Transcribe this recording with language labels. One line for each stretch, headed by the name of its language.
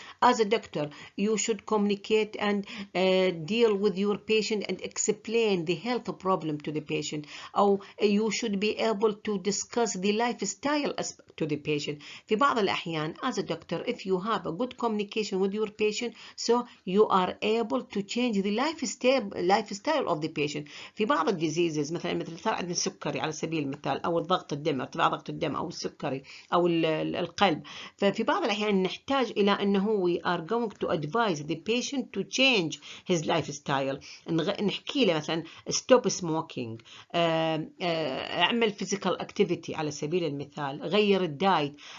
English: As a doctor, you should communicate and deal with your patient and explain the health problem to the patient. Or you should be able to discuss the lifestyle aspect to the patient.
Arabic: في بعض الأحيان,
English: as a doctor, if you have a good communication with your patient, so you are able to change the lifestyle of the patient.
Arabic: في بعض الديزيزز مثل عندنا السكري على سبيل المثال، أو الضغط الدم، ارتفاع ضغط الدم، أو السكري، أو القلب. ففي بعض الأحيان نحتاج إلى أنه
English: we are going to advise the patient to change his lifestyle.
Arabic: نحكي له مثلا
English: stop smoking،
Arabic: اعمل
English: physical activity
Arabic: على سبيل المثال، غير الدايت.